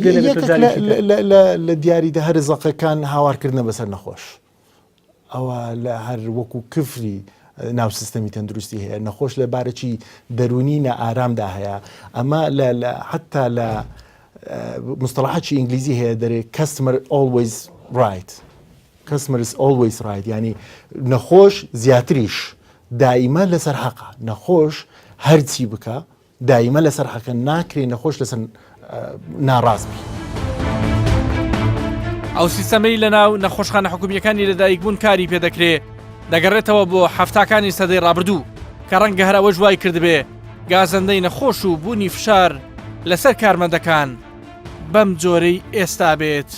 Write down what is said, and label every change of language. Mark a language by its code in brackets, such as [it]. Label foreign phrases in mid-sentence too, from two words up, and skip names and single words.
[ckb] لە دیاریدە هەر زەقەکان هاوارکردنە بەسەر نەخۆش ئەوە لە هەر وەکو کفری ناو سیستەمی تەندروستی هەیە نەخۆش لە بارەکی دەرونی نە ئارامدا هەیە ئەمە حتا لە مستەڵحاتی ئینگلیزی هەیە دەرێ [en] customer is always right [ckb] یعنی نەخۆش زیاتریش دائیمە لەسەر حەقە نەخۆش هەرچی بکە دائیمە لەسەر حەقە ناکرێ نەخۆش لەسەر ناڕاستبی. ئەو سیستەمەی لە ناو نەخۆشخانە حکومیەکانی لەدایکبوون کاری پێدەکرێت دەگەڕێتەوە بۆ هەفتاکانی سەدەی ڕابردوو کە ڕەنگە هەر ئەوە جوای کردبێ گازەندەی نەخۆش و بوونی فشار لەسەر کارمەندەکان بەم جۆرەی ئێستا بێت.